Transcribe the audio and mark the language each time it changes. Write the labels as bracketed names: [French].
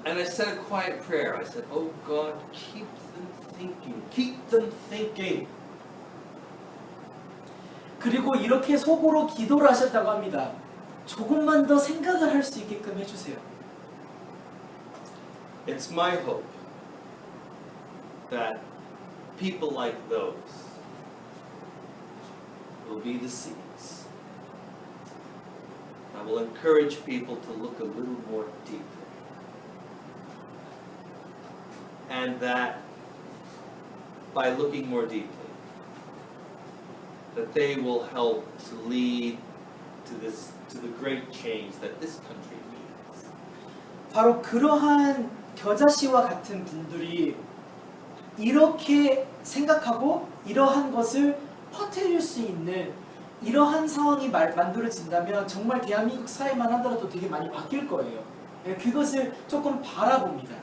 [English] And I said a quiet prayer. I said, oh God, keep them thinking. Keep them thinking. [Korean] 그리고 이렇게 속으로 기도를 하셨다고 합니다. 조금만 더 생각을 할 수 있게끔 해주세요. [English] It's my hope that people like those will be the seeds. I will encourage people to look a little more deeply. And that by looking more deeply, that they will help to lead to the great change that this country needs. [Korean] 바로 그러한 겨자씨와 같은 분들이 이렇게 생각하고 이러한 것을 퍼뜨릴 수 있는 이러한 상황이 만들어진다면 정말 대한민국 사회만 하더라도 되게 많이 바뀔 거예요. 그것을 조금 바라봅니다.